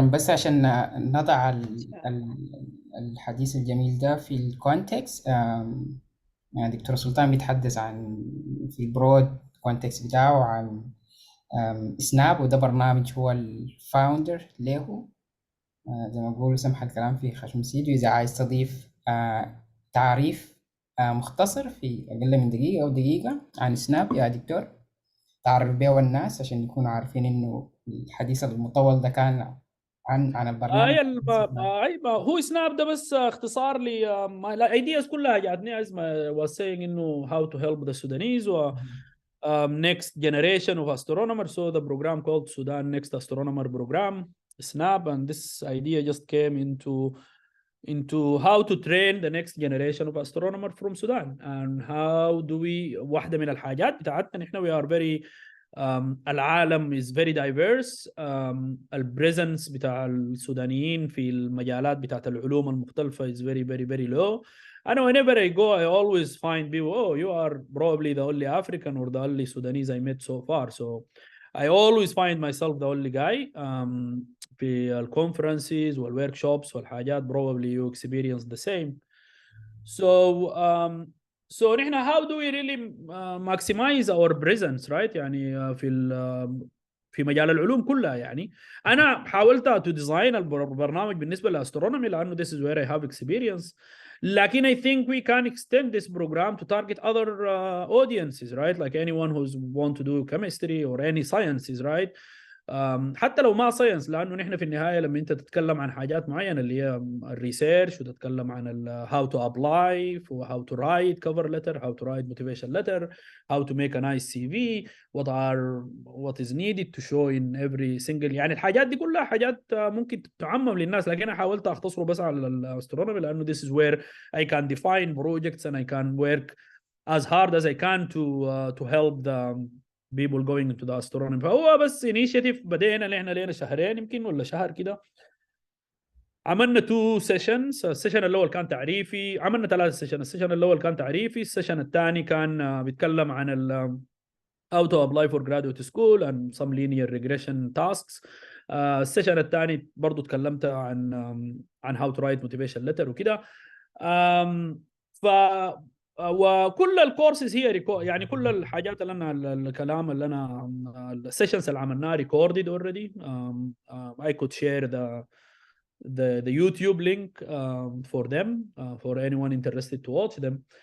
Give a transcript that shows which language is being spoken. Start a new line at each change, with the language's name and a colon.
Arabic: بس عشان نضع الحديث الجميل ده في الكونتكست، يعني دكتور سلطان بيتحدث عن في البرود كونتكست بتاعه عن سناب، وده برنامج هو الفاوندر له، زي ما بقولوا سمح الكلام في خشم سيدي. وإذا عايز تضيف تعريف مختصر في أقل من دقيقة أو دقيقة عن سناب يا دكتور، تعرف بيه الناس عشان يكونوا عارفين إنه الحديث المطول ده كان عن البرنامج. ما هو سناب ده بس اختصار ل الايدياز كلها جاتني
English: as ما was saying انه how to help the Sudanese و next generation of astronomers, so the program called Sudan Next Astronomer Program SNAP, and this idea just came into how to train the next generation of astronomers from Sudan, and how do we
Arabic: واحدة من الحاجات بتاعتنا نحن
English: we are very
Arabic: العالم
English: is very diverse.
Arabic: البريزنس بتاع السودانيين في المجالات بتاعت العلوم المختلفة
English: is very very very low. And whenever I go, I always find people, oh, you are probably the only African or the only Sudanese I met so far. So I always find myself the only guy.
Arabic: في الكونفرنسز والworkshops والحاجات
English: probably you experience the same. So نحن how do we really maximize our presence, right?
Arabic: يعني في مجال العلوم كلها. يعني أنا حاولت
English: to design
Arabic: البرنامج بالنسبة للأسترونومي لأنه
English: this is where I have experience.
Arabic: لكن
English: I think we can extend this program to target other audiences, right? Like anyone who's want to do chemistry or any sciences, right?
Arabic: حتى لو ما ساينس، لانه نحن في النهايه لما انت تتكلم عن حاجات معينه اللي هي الريسيرش، وتتكلم عن
English: how to apply, how to write cover letter, how to write motivation letter, how to make a nice CV, what is needed to show in every single،
Arabic: يعني الحاجات دي كلها حاجات ممكن تعمم للناس. لكن انا حاولت اختصره بس على الاسترونومي لانه
English: this is where I can define projects and I can work as hard as I can to help the people going into the astronomy.
Arabic: فهو بس initiative بدينا اللي احنا لنا شهرين يمكن ولا شهر كده. عملنا 2 sessions. السيشن الاول كان تعريفي، عملنا 3 سيشن. السيشن الاول كان تعريفي، السيشن الثاني كان بيتكلم عن
English: how to apply for graduate school and some linear regression tasks.
Arabic: السيشن الثاني برضو تكلمت عن
English: how to write motivation letter
Arabic: وكده. ف وكل الكورسز هي يعني كل الحاجات اللي انا الكلام اللي انا السيشنز اللي عملناها
English: recorded already. I could share the YouTube link for them, for anyone interested to watch them.